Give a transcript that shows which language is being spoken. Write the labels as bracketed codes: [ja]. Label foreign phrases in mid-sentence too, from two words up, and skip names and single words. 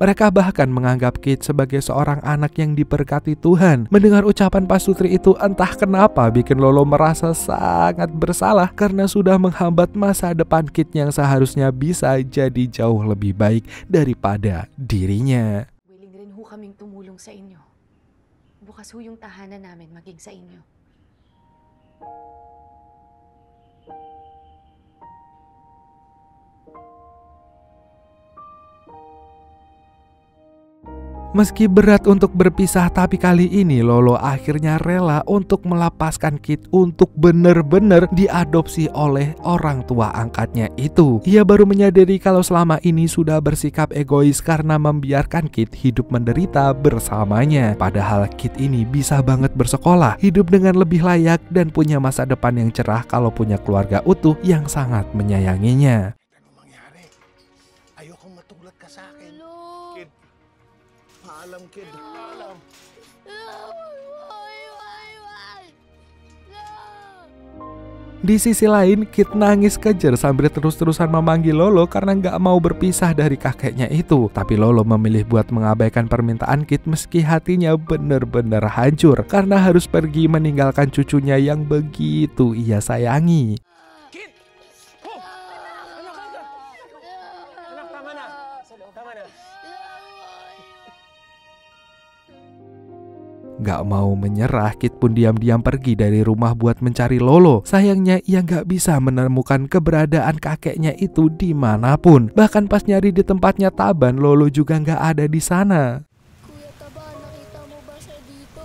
[id] Mereka bahkan menganggap Kit sebagai seorang anak yang diberkati Tuhan. Mendengar ucapan pasutri itu, entah kenapa bikin Lolo merasa sangat bersalah karena sudah menghambat masa depan Kit yang seharusnya bisa jadi jauh lebih baik daripada dirinya. [tl] Willing rin ho kaming tumulong sa inyo. Bukas ho yung tahanan namin maging sa inyo. [id] Meski berat untuk berpisah, tapi kali ini Lolo akhirnya rela untuk melepaskan Kit untuk bener-bener diadopsi oleh orang tua angkatnya itu. Ia baru menyadari kalau selama ini sudah bersikap egois karena membiarkan Kit hidup menderita bersamanya. Padahal Kit ini bisa banget bersekolah, hidup dengan lebih layak, dan punya masa depan yang cerah kalau punya keluarga utuh yang sangat menyayanginya. [tl] Ano mangyari? Ayokong matulad ka sa akin. Kid. Paalam, Kid. Paalam. [id] Di sisi lain, Kit nangis kejer sambil terus-terusan memanggil Lolo karena nggak mau berpisah dari kakeknya itu. Tapi Lolo memilih buat mengabaikan permintaan Kit meski hatinya bener-bener hancur karena harus pergi meninggalkan cucunya yang begitu ia sayangi. [tl] Kid! Oh! Anak ka! Anak, tama na. Tama na. [id] Gak mau menyerah, Kit pun diam-diam pergi dari rumah buat mencari Lolo. Sayangnya ia gak bisa menemukan keberadaan kakeknya itu dimanapun. Bahkan pas nyari di tempatnya Taban, Lolo juga gak ada di sana. [tl] Kuya Taba, nakita mo ba siya dito?